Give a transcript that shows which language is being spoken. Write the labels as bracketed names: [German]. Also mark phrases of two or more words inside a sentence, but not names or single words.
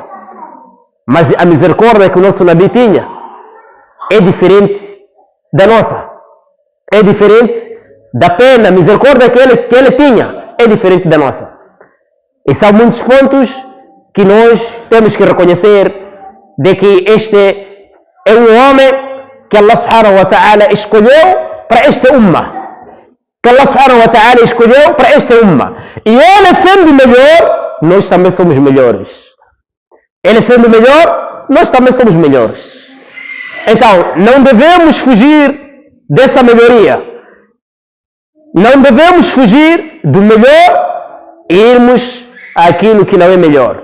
[Portuguese] Mas a misericórdia que o nosso Nabi tinha é diferente da nossa. É diferente da pena, misericórdia que ele tinha. É diferente da nossa. E são muitos pontos que nós temos que reconhecer de que este é um homem que Allah [Arabic] سبحانه وتعالى [Portuguese] escolheu para esta umma. Que Allah [Arabic] سبحانه وتعالى [Portuguese] escolheu para esta umma. E ele sendo melhor, nós também somos melhores. Ele sendo melhor, nós também somos melhores. Então, não devemos fugir dessa melhoria. Não devemos fugir do melhor e irmos àquilo que não é melhor.